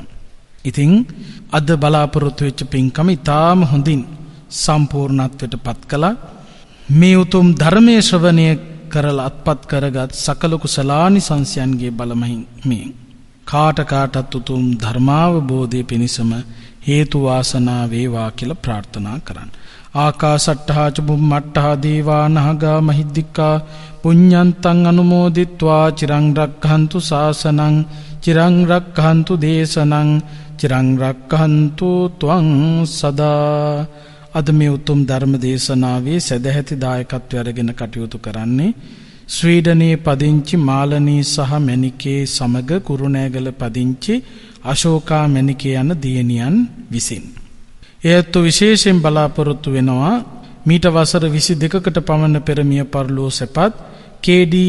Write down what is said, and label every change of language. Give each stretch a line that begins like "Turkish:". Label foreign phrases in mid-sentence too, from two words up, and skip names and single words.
Sinhala: ඉතින් අද බලාපොරොත්තු වෙච්ච පින්කම ඉතාම හොඳින් සම්පූර්ණත්වයට පත් කළා. මේ උතුම් ධර්මයේ ශ්‍රවණය කරලා අත්පත් කරගත් සකල කුසලානිසංසයන්ගේ බලමහින් මේ කාටත් උතුම් ධර්මාවබෝධය පිණිසම හේතු වාසනා වේවා කියලා ප්‍රාර්ථනා කරන්න.
Pali: ආකාසට්ඨා ච බුම්මට්ඨා දේවා නාග මහිද්దికා පුඤ්ඤන්තං අනුමෝදිත්වා චිරං රක්ඛන්තු ශාසනං චිරං රක්ඛන්තු දේශනං චිරං රක්ඛන්තු ත්වං සදා.
Sinhala: අද මේ උතුම් ධර්ම දේශනාවේ සදැහැති දායකත්වය අරගෙන කටයුතු කරන්නේ ස්වීඩනයේ පදිංචි මාලනී සහ මැනිකේ සමග කුරුණෑගල පදිංචි අශෝකා මැනිකේ යන දියණියන් විසින්. එයත් විශේෂයෙන් බලාපොරොත්තු වෙනවා මීට වසර 22කට පමණ පෙර මිය පරලෝ සැපත් කේ.ඩී.